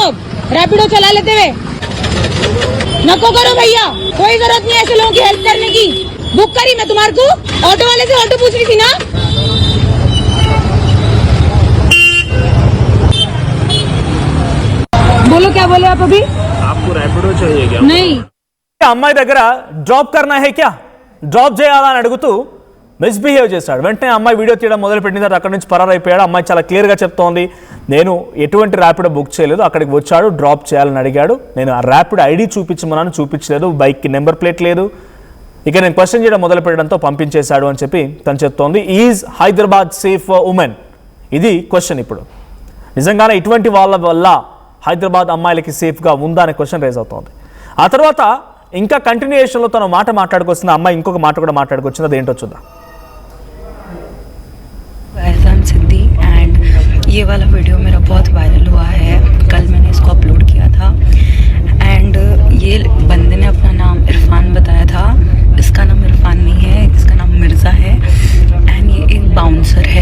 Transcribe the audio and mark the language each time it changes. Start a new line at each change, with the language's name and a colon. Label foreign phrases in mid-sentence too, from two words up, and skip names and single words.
Hindi: अब रैपिडो चला लेते हुए नको करो भैया, कोई जरूरत नहीं ऐसे लोगों की हेल्प करने की. बुक करी मैं तुम्हारे को, ऑटो वाले से ऑटो पूछ रही थी ना. बोलो, क्या बोले आप अभी? आपको रैपिडो चाहिए क्या? नहीं.
Telugu: అమ్మాయి దగ్గర
Hindi: ड्रॉप करना है क्या,
Telugu: డ్రాప్ చేయాలా అని అడుగుతూ మిస్బిహేవ్ చేశాడు. వెంటనే అమ్మాయి వీడియో తీయడం మొదలుపెట్టిన తర్వాత అక్కడి నుంచి పరారైపోయాడు. అమ్మాయి చాలా క్లియర్గా చెప్తోంది, నేను ఎటువంటి ర్యాపిడో బుక్ చేయలేదు, అక్కడికి వచ్చాడు డ్రాప్ చేయాలని అడిగాడు, నేను ఆ ర్యాపిడో ఐడి చూపించమన్నాను, చూపించలేదు, బైక్కి
English: number plate
Telugu: లేదు, ఇక నేను క్వశ్చన్ చేయడం మొదలు పెట్టడంతో పంపించేశాడు అని చెప్పి తను చెప్తోంది.
English: Is Hyderabad safe for women?
Telugu: ఇది క్వశ్చన్. ఇప్పుడు నిజంగానే ఇటువంటి వాళ్ళ వల్ల హైదరాబాద్ అమ్మాయిలకి సేఫ్గా ఉందా అనే
English: question raise
Telugu: అవుతోంది. ఆ తర్వాత ఇంకా కంటిన్యూయేషన్లో తను మాట మాట్లాడుకొచ్చింది, అమ్మాయి ఇంకొక మాట కూడా మాట్లాడుకొచ్చింది, అదేంటో చూద్దాం.
Hindi: सिद्धि एंड ये वाला वीडियो मेरा बहुत वायरल हुआ है. कल मैंने इसको अपलोड किया था एंड ये बंदे ने अपना नाम इरफान बताया था. इसका नाम इरफान नहीं है, इसका नाम मिर्ज़ा है एंड ये एक बाउंसर है.